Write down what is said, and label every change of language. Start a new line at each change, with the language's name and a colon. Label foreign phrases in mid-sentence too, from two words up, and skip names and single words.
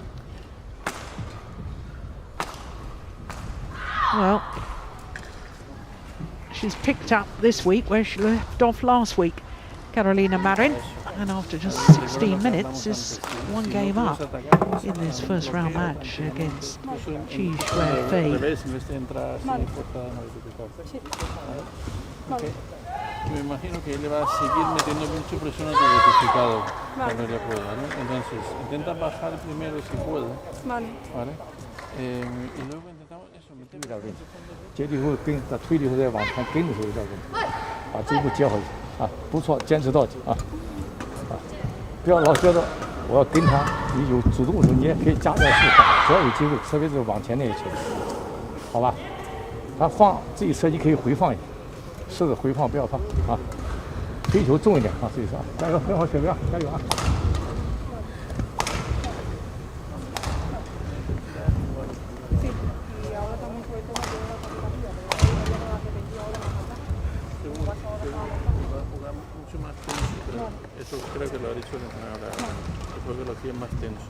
English: Well, she's picked up this week where she left off last week. Carolina Marin, and after just 16 minutes is one game up in this first round match against Xuefei.
Spanish: Me imagino que él le va a seguir metiendo mucha presión a tu verificado cuando le pueda, ¿vale? Entonces, intenta bajar primero si puede. Vale. Y luego intentamos eso, meter
Chinese: 接力后跟在推力后再往前跟的时候要把这一步接回去啊，不错，坚持到底啊啊！不要老觉得我要跟他，你有主动的时候你也可以加点速度，只要有机会，特别是往前那一球，好吧？他放这一侧你可以回放一下，试着回放，不要放啊，推球重一点啊，这一侧啊，加油，很好，雪哥，加油啊！
Spanish: Eso creo que lo ha dicho el entrenador ahora, después que lo quieren más tenso.